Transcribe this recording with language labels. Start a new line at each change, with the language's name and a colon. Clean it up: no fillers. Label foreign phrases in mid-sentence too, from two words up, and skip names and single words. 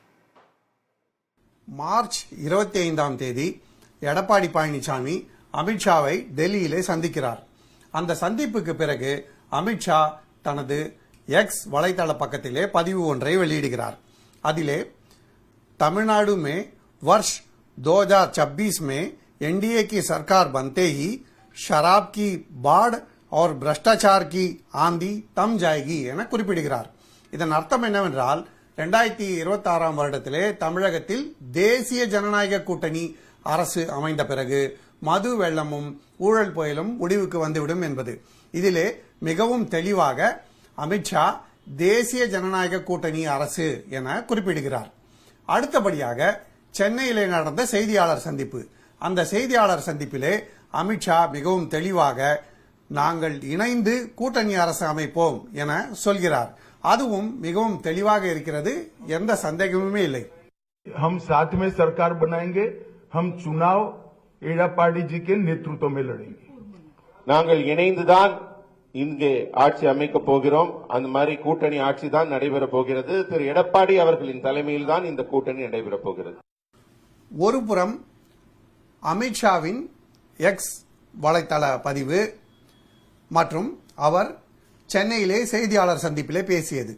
Tamil: மார்ச் 25ஆம் தேதி எடப்பாடி பழனிசாமி அமித்ஷாவை டெல்லியிலே சந்திக்கிறார். அந்த சந்திப்புக்கு பிறகு அமித்ஷா தனது எக்ஸ் வலைதள பக்கத்திலே பதிவு ஒன்றை வெளியிடுகிறார்.
Hindi: அதிலே தமிழ்நாடு में वर्ष 2026 में एनडीए की सरकार बनते ही शराब की बाढ़ और भ्रष्टाचार की आंधी थम जाएगी
Tamil: என குறிப்பிடுகிறார். இதன் அர்த்தம் என்னவென்றால் 2026ஆம் வருடத்திலே தமிழகத்தில் தேசிய ஜனநாயக கூட்டணி அரசு அமைந்த பிறகு மது வெள்ளமும் ஊழல் புயலும் முடிவுக்கு வந்துவிடும் என்பது. இதிலே மிகவும் தெளிவாக அமித்ஷா தேசிய ஜனநாயக கூட்டணி அரசு என குறிப்பிடுகிறார். அடுத்தபடியாக சென்னையிலே நடந்த செய்தியாளர் சந்திப்பு. அந்த செய்தியாளர் சந்திப்பிலே அமித்ஷா மிகவும் தெளிவாக நாங்கள் இணைந்து கூட்டணி அரசு அமைப்போம் என சொல்கிறார். அதுவும் மிகவும் தெளிவாக இருக்கிறது, எந்த சந்தேகமுமே இல்லை.
Hindi: हम साथ में सरकार बनाएंगे, हम चुनाव எடப்பாடி जी के नेतृत्व में लड़ेंगे.
Tamil: நாங்கள் இணைந்துதான் இங்கே ஆட்சி அமைக்க போகிறோம். அந்த மாதிரி கூட்டணி ஆட்சி தான் நடைபெற போகிறது. திரு எடப்பாடி அவர்களின் தலைமையில் தான் இந்த கூட்டணி நடைபெற போகிறது. ஒருபுறம் அமித்ஷாவின் எக்ஸ் வலைத்தள பதிவு மற்றும் அவர் சென்னையிலே செய்தியாளர் சந்திப்பிலே பேசியது.